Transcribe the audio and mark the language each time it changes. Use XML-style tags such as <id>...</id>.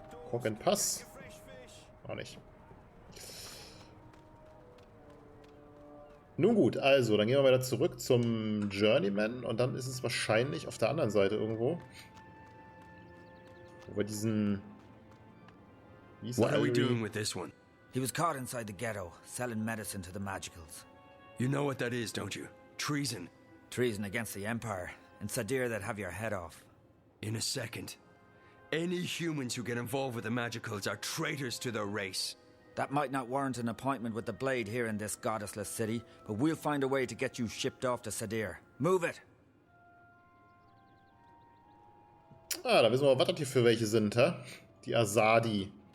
<de>Cock and Pass. Auch nicht. Nun gut, also, dann gehen wir wieder zurück zum Journeyman und dann ist es wahrscheinlich auf der anderen Seite irgendwo. Wo wir diesen...</de> <en>What are we doing with this one? He was caught inside the ghetto, selling medicine to the magicals. You know what that is, don't you? Treason. Treason against the Empire. In Sadir, they'd have your head off. In a second. Any humans who get involved with the magicals are traitors to their race. That might not warrant an appointment with the Blade here in this goddessless city, but we'll find a way to get you shipped off to Sadir. Move it!</en> <de>Ah, da wissen wir, was das hier für welche sind, hä? Die Asadi.</de>